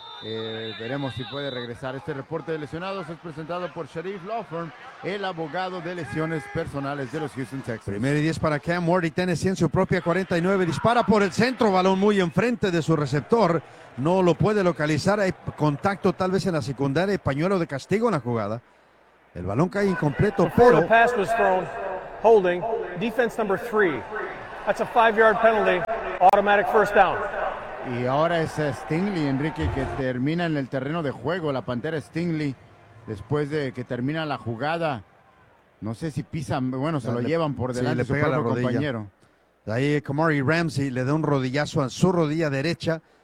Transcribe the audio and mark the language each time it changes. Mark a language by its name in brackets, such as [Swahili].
[Spanish] Veremos si puede regresar. Este reporte de lesionados es presentado por Sharif Law Firm, el abogado de lesiones personales de los Houston Texans. Primero y 10 para Cam Ward, y Tennessee en su propia 49, dispara por el centro, balón muy enfrente de su receptor, no lo puede localizar, hay contacto tal vez en la secundaria, pañuelo de castigo en la jugada, el balón cae incompleto, pero [English] the pass was thrown, holding defense number 3, that's a 5-yard penalty, automatic first down. [Spanish] Y ahora es Stingley, Enrique, que termina en el terreno de juego. La Pantera Stingley, después de que termina la jugada, no sé si pisa, bueno, se lo llevan por delante, sí, le pega su propio la compañero. Ahí Kamari Ramsey le da un rodillazo a su rodilla derecha.